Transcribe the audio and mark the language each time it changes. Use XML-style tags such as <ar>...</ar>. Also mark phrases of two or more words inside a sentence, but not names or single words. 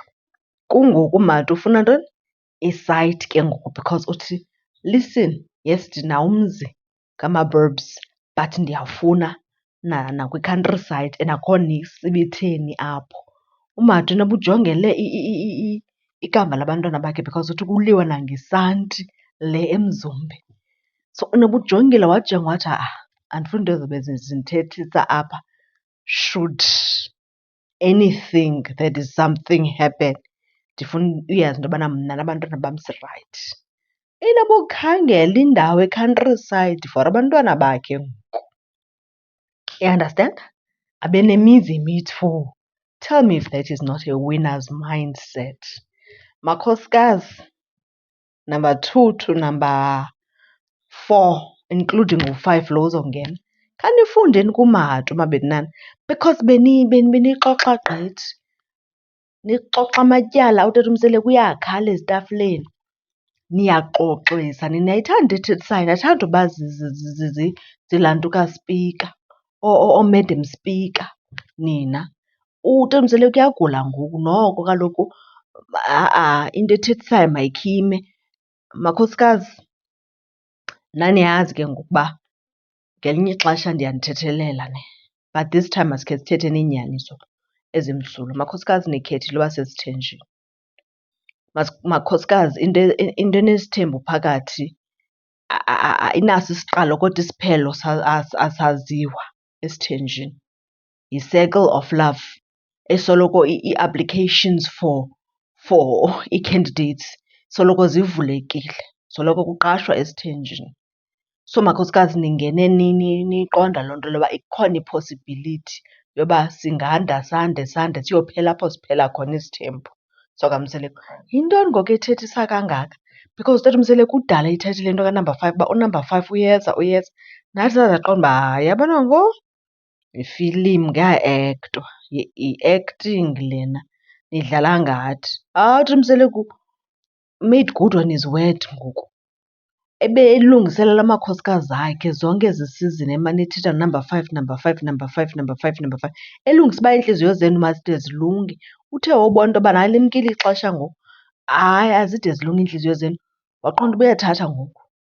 <xh>Kungoku uMato ufuna ntoni? Isayiti ke ngoku because uthi,</xh> <en>listen, yes</en> <xh>ndinawo umzi ngamaBurbs but ndiyafuna nakwi-countryside and akho niks ibitheni apho. UMato inoba ujongele ikamva labantwana bakhe because uthi kuliwa nangesanti le eMzumbe. So inoba ujongile wajonga wathi andifuni into ezobe zindithethisa apha.</xh> <en>Should anything, that is something happen,</en> <xh>ndifuna uyazi into yobana mna nabantwana bam sirayithi. Inoba ukhangela indawo e-countryside for abantwana bakhe ngoku.</xh> <en>You understand?</en> <xh>Abe nemizi emiyi-2.</xh> <en>Tell me if that is not a winner's mindset.</en> <xh>Makhosikazi,</xh> <en>number 2 to number 4, including</en> <xh>u-5 lo uzongena, khanifundeni kuMato mabethanana because benixoxa gqithi. Nixoxa amatyala, utatomseleka uyakhala ezitafileni. Niyaxoxisa, nina ayithanda ethethisayo, athanda uba zilantuka spika, oo-</xh> <en>madam speaker</en> <xh>nina. Utatomseleka uyagula ngoku, noko kaloku into ethethisayo mayikhime. Makhosikazi, naniyazi ke ngoku uba ngelinye ixesha ndiyanithethelela ne,</xh> <en>but this time</en> <xh>masikhe sithethe inyaniso ezimsulwa. Makhosikazi, nikhethile uba sesithenjini. Makhosikazi, into enesithembu phakathi inaso isiqalo kodwa isiphelo asaziwa esithenjini. Yi-</xh> <en>circle of love</en> <xh>esoloko ii-</xh> <en>applications for ii-candidates</en> <xh>soloko zivulekile, soloko kuqashwa esithenjini. So makhosikazi, ningene niyiqonda loo nto leyo uba ikhona i-possibility yoba singanda sande siyophela apho siphela khona isithembu sokaMseleko. Yintoni ngoku ethethisa kangaka? Because utatomseleka kudala ethethile into kanumber 5 uba unumber 5 uyeza. Nathi sasaqonda uba hayi yabona ngoku yifilimu kuyaektwa, yi-acting lena, nidlala ngathi. Hayi utatomseleka</xh> <en>made good on his word ngoku.</en> <xh>Ebelungiselela amakhosikazi akhe zonke ezi season emane ethetha number 5, number 5, number 5, number 5, number 5. Elungisa uba iintliziyo zenu mazide zilunge. Uthe wobona into yobana hayi limkile ixesha ngoku, hayi azide zilunge iintliziyo zenu, waqonda uba uyathatha ngoku.</xh>